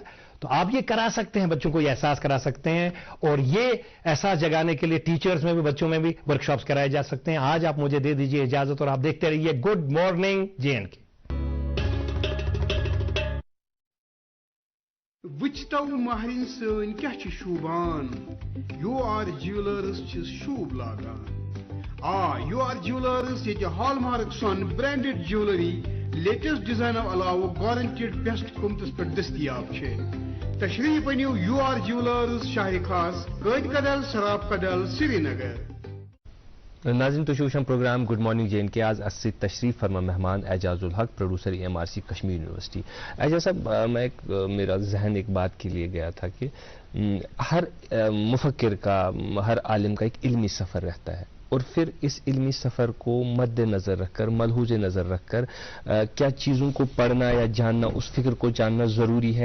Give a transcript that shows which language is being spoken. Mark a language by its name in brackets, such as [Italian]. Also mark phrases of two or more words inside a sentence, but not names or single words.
[Urdu] تو آپ یہ کرا سکتے ہیں, بچوں کو یہ احساس کرا سکتے ہیں, اور یہ احساس جگانے کے لیے ٹیچرز میں بھی بچوں میں بھی ورکشاپس کرائے جا سکتے ہیں. آج آپ مجھے دے دیجیے اجازت, اور آپ دیکھتے رہیے گڈ مارننگ J&K. [Kashmiri] وچتو مہرین سن کیا شوبان, یو آر جیولرز شوب لاگان. یو آر جیولرز یہ [English] hall mark [Kashmiri] سن [English] branded jewellery latest design [Kashmiri] علاوہ [English] guaranteed best [Kashmiri] قیمتس پہ دستیاب. تشریف انیو یو آر جیولرز شاہ خاص, قید کدل, سراب کدل, سری نگر. ناظرین تو شوشم پروگرام گڈ مارننگ J&K آج اسی تشریف فرما مہمان اعجاز الحق, پروڈیوسر MRC کشمیر یونیورسٹی. [Urdu] اعجاز صاحب, میرا ذہن ایک بات کے لیے گیا تھا کہ ہر مفکر کا, ہر عالم کا ایک علمی سفر رہتا ہے, اور پھر اس علمی سفر کو مد نظر رکھ کر, ملحوظ نظر رکھ کر کیا چیزوں کو پڑھنا یا جاننا, اس فکر کو جاننا ضروری ہے.